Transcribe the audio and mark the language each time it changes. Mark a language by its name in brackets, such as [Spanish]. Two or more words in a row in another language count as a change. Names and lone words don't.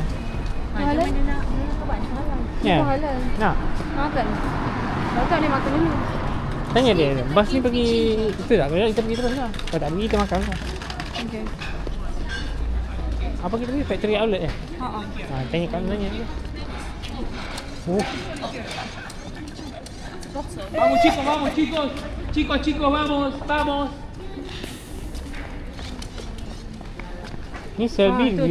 [Malay] Macam mana nak buat halal? Ya. Semua halal. Nak. Makan. Kalau tak dia makan dulu. Tanya dia. Bas ni pergi itu tak? Kalau kita pergi terus lah. Kalau tak pergi kita makan lah. Okey. Apa kita pergi? [English] Factory outlet [Malay] eh? Ha. Tanya kat mana dia. Oh. [Spanish] Vamos chicos, vamos chicos. Chicos, chicos, vamos, vamos. [Malay] Ni Selby tu,